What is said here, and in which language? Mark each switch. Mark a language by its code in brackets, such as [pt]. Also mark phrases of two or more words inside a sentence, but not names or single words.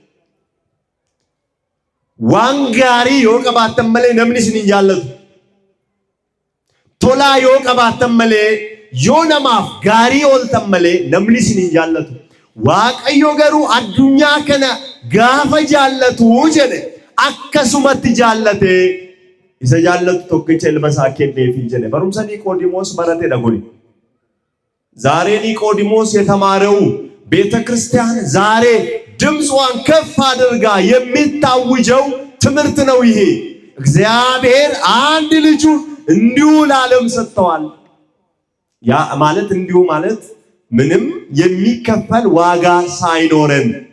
[om] waan gaarii yoo qabaatan malee namni isin jaallatu tola yoo qabaatan malee yoo namaaf gaarii ooltan malee namni isin jaallatu waaqayyo garuu addunyaa kana gaafa jaallatu jedhe akkasumatti jaallate isa jaallatu tokkicha ilma isaa kenneefii jedhe barumsa ኒቆዲሞስ barate dhagoni [am] ዛሬ ኒቆዲሞስ የተማረው ቤተክርስቲያን ዛሬ ድምጿን ከፍ አድርጋ የሚታውጀው ትምህርት ነው ይሄ እግዚአብሔር አንድ ልጁ እንዲሁ ለዓለም ሰጥቷል ያ ማለት እንዲሁ ማለት ምንም የሚከፈል ዋጋ ሳይኖረን